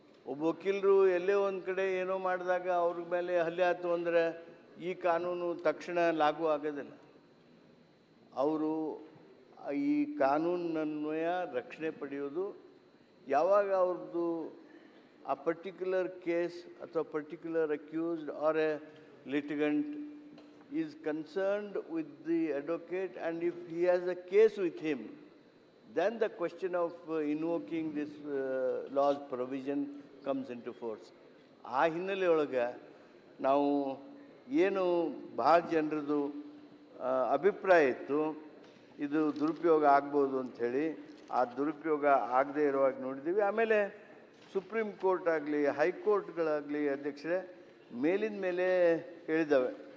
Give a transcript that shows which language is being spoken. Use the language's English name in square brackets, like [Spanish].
[Kannada] ಒಬ್ಬ ವಕೀಲರು ಎಲ್ಲೇ ಒಂದು ಕಡೆ ಏನೋ ಮಾಡಿದಾಗ ಅವ್ರ ಮೇಲೆ ಹಲ್ಲೆ ಆಯ್ತು ಅಂದರೆ ಈ ಕಾನೂನು ತಕ್ಷಣ ಲಾಗೂ ಆಗೋದಿಲ್ಲ. ಅವರು ಈ ಕಾನೂನನ್ವಯ ರಕ್ಷಣೆ ಪಡೆಯೋದು ಯಾವಾಗ ಅವ್ರದ್ದು ಆ [English] Particular case ಅಥವಾ particular accused or a litigant is concerned with the advocate, and if he has a case with him, then the question of invoking this law's provision comes into force. [Kannada] ಆ ಹಿನ್ನೆಲೆಯೊಳಗೆ ನಾವು ಏನು ಭಾಳ ಜನರದು ಅಭಿಪ್ರಾಯ ಇತ್ತು, ಇದು ದುರುಪಯೋಗ ಆಗ್ಬೋದು ಅಂಥೇಳಿ, ಆ ದುರುಪಯೋಗ ಆಗದೇ ಇರುವಾಗ ನೋಡಿದ್ದೀವಿ. ಆಮೇಲೆ ಸುಪ್ರೀಂ ಕೋರ್ಟ್ ಆಗಲಿ ಹೈಕೋರ್ಟ್ಗಳಾಗಲಿ ಅಧ್ಯಕ್ಷರೇ ಮೇಲಿನ ಮೇಲೆ ಹೇಳಿದ್ದಾವೆ.